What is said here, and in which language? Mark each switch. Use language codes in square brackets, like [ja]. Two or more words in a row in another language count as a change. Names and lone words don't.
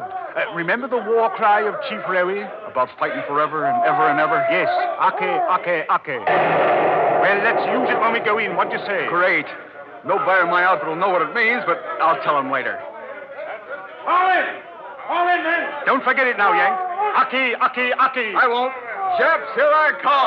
[en] Remember the war cry of Chief Rewy? About fighting forever and ever and ever? Yes. [mi] Ake, ake, ake. [en] Well, let's use it when we go in. What do you say? Great. No buyer in my outfit will know what it means, but I'll tell him later. Fall in. Fall in, men. Don't forget it now, Yank. [mi] Ake, ake, ake. [en] I won't. Chaps, here I come.